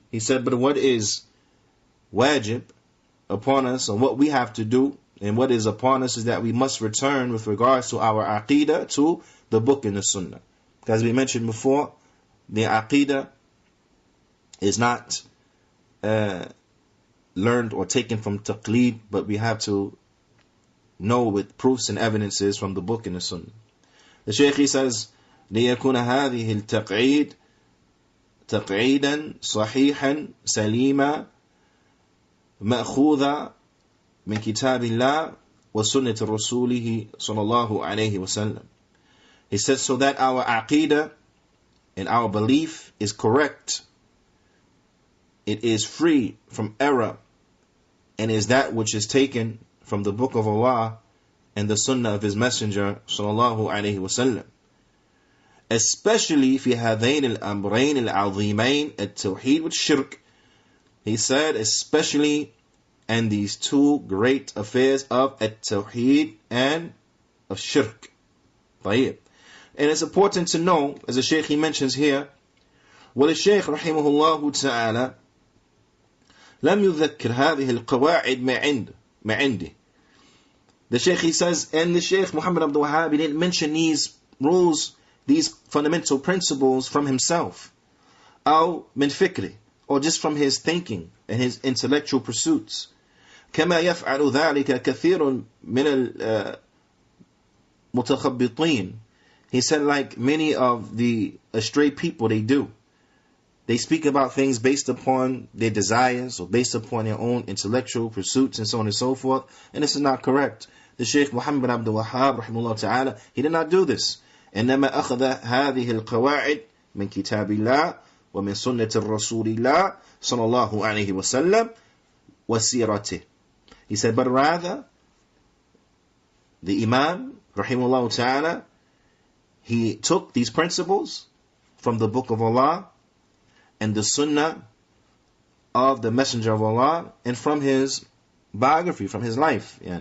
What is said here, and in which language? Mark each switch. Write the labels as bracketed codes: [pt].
[en] He said, but what is wajib upon us, and what we have to do, and what is upon us, is that we must return with regards to our aqidah to the book and the sunnah. As we mentioned before, the aqidah is not learned or taken from taqleed, but we have to know with proofs and evidences from the book and the sunnah. The Shaykh, he says, [ar] لِيَكُونَ هَذِهِ التَّقْعِيدِ تَقْعِيدًا صَحِيحًا سَلِيمًا مَأْخُوذًا مِنْ كِتَابِ اللَّهِ وَسُنَّةِ رَسُولِهِ صَلَى اللَّهُ عَلَيْهِ وَسَلَّمَ. [en] He says, so that our aqidah and our belief is correct, it is free from error, and is that which is taken from the book of Allah and the sunnah of His Messenger sallallahu alaihi wasallam. Especially [ar] في هذين الأمرين العظيمين التوحيد والشرك. [en] He said, especially in these 2 great affairs of التوحيد and of shirk. [ar] طيب. [en] And it's important to know, as the Shaykh, he mentions here, [ar] والشيخ رحمه الله تعالى لم يذكر هذه القواعد ما عنده. [en] The Shaykh, he says, and the Shaykh Muhammad Abdul Wahhab, he didn't mention these rules these fundamental principles from himself, [ar] أو من فكره, [en] or just from his thinking and his intellectual pursuits. [ar] كما يفعل ذلك كثير من المتخبطين. [en] He said, like many of the astray people, they do. They speak about things based upon their desires or based upon their own intellectual pursuits and so on and so forth. And this is not correct. The Shaykh Muhammad bin Abdul Wahhab, rahimahullah ta'ala, he did not do this. [ar] إنما أخذ هذه القواعد من كتاب الله ومن سنة الرسول الله صلى الله عليه وسلم وسيرته. [en] He said, but rather, the Imam, rahimahullah ta'ala, he took these principles from the Book of Allah and the Sunnah of the Messenger of Allah and from his biography, from his life.